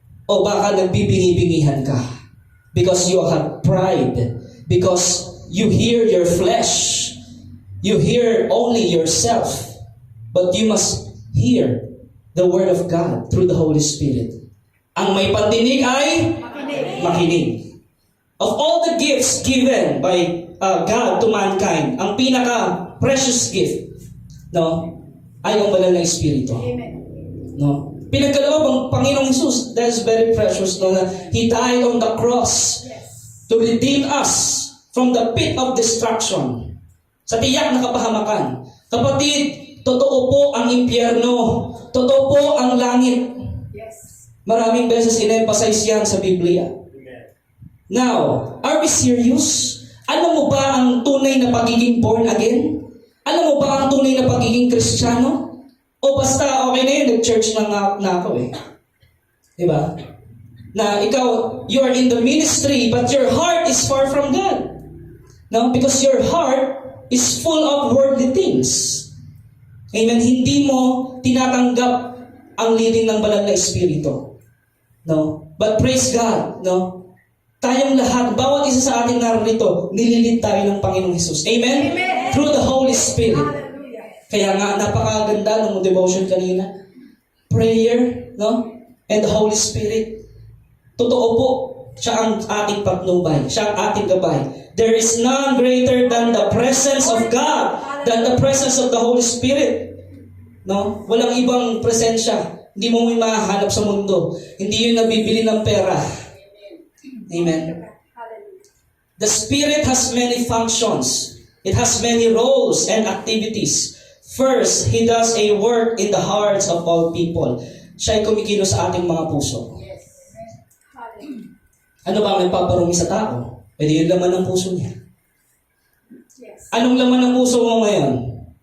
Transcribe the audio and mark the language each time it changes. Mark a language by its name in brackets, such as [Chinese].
[Filipino] O baka nagbibingi-bingihan ka [English] because you have pride, because you hear your flesh. You hear only yourself, but you must hear the Word of God through the Holy Spirit. [Filipino] Ang may pandinig ay makinig. [English] Of all the gifts given by God to mankind, [Filipino] ang pinaka-precious gift, no, ay ang banal na Espiritu. Amen. No? Pinagkaloob ang Panginoong Jesus, [English] that is very precious, no, na He died on the cross to redeem us from the pit of destruction. [Filipino] Sa tiyak na kapahamakan. Kapatid, totoo po ang impyerno. Totoo po ang langit. [English] Yes. [Filipino] Maraming beses in-emphasize yan sa Biblia. [English] Now, are we serious? [Filipino] Alam mo ba ang tunay na pagiging born again? Alam mo ba ang tunay na pagiging Kristiyano? O basta, okay na yun, nag-church na ako eh. Diba? [English] Na ikaw, you are in the ministry, but your heart is far from God. No? Because your heart is full of worldly things. Amen? [Filipino] Hindi mo tinatanggap ang leading ng banal na Espiritu. No? [English] But praise God, [Filipino] no? Tayong lahat, bawat isa sa ating narito, nililid tayo ng Panginoong Jesus. Amen? Amen. [English] through the Holy Spirit. Hallelujah. [Filipino] Kaya nga, napakaganda ng devotion kanina. Prayer, no? [English] And the Holy Spirit. [Filipino] Totoo po, siya ang ating patnubay. Siya ang ating gabay. [English] There is none greater than the presence of God, than the presence of the Holy Spirit. [Filipino] No? Walang ibang presensya. Hindi mo may mahanap sa mundo. Hindi yun nabibili ng pera. Amen. Hallelujah. [English] The Spirit has many functions. It has many roles and activities. First, He does a work in the hearts of all people. [Filipino] Siya'y kumikilos sa ating mga puso. [English] Yes. Hallelujah. [Filipino] Ano ba ang nagpaparumi sa tao? Pwede yung laman ng puso niya. [English] Yes. [Filipino] Anong laman ng puso mo ngayon?